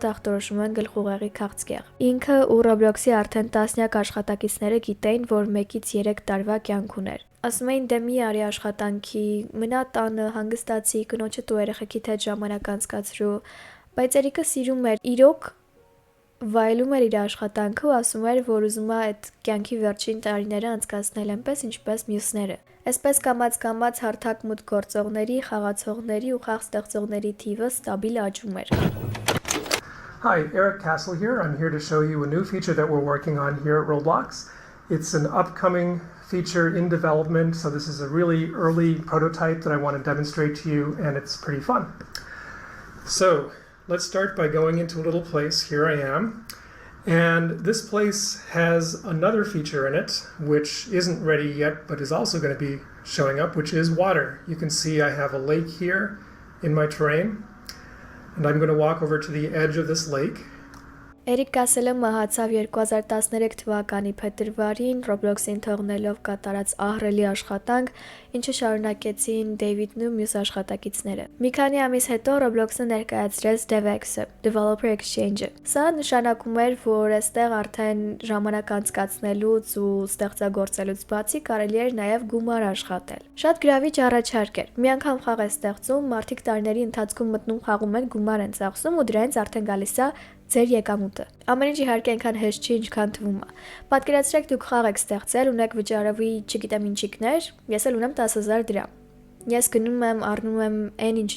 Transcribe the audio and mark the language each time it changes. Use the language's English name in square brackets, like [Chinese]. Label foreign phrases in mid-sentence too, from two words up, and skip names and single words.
[Armenian] ախտորոշում են գլխուղեղի քաղցկեղ։ Ինքը ու Roblox-ի արդեն տասնյակ աշխատակիցները գիտեին, որ 1-ից 3 տարվա կյանք ուներ։ Ասում էին դե մի արի աշխատանքի, մնա տանը, հանգստացի, կնոջդ ու երեխեքիդ հետ ժամանակ անցկացրու, բայց Էրիկը սիրում էր, իրոք վայելում էր իր աշխատանքը ու ասում էր, որ ուզում է այդ կյանքի վերջին տարիները անցկացնել այնպես, ինչպես մյուսները։ Այսպես կամաց հարթակ մուտք գործողների, խաղացողների ու խաղ ստեղծողների թիվը ստաբիլ աճում էր։ [English] Hi, Eric Castle here. I'm here to show you a new feature that we're working on here at Roblox. It's an upcoming feature in development, so this is a really early prototype that I want to demonstrate to you, and it's pretty fun. So let's start by going into a little place. Here I am. And this place has another feature in it, which isn't ready yet, but is also going to be showing up, which is water. You can see I have a lake here in my terrain, and I'm going to walk over to the edge of this lake. [Armenian] Էրիկ Կասելը մահացավ 2013 թվականի փետրվարին Roblox-ին թողնելով կատարած ահռելի աշխատանք, ինչը շարունակեցին Դեյվիդն ու մյուս աշխատակիցները։ Մի քանի ամիս հետո Roblox-ը ներկայացրեց DevEx-ը, [English] Developer Exchange- [Armenian] ը։ Սա նշանակում էր, որ այստեղ արդեն ժամանակ անցկացնելուց ու ստեղծագործելուց բացի կարելի էր նաև գումար աշխատել։ Շատ գրավիչ առաջարկ էր։ Մի անգամ խաղ է ստեղծում, մարդիկ տարիների ընթացքում մտնում խաղում են, գումար են ծախսում ու դրանից արդեն գալիս է ձեր եկամուտը։ Ամեն ինչ իհարկե այնքան հեշտ չի, ինչքան թվում է։ Պատկերացրեք դուք խաղ եք ստեղծել, ունեք վճարովի, չգիտեմ ինչիկներ, ես էլ ունեմ 10,000 դրամ։ Ես գնում եմ, առնում եմ այն ինչ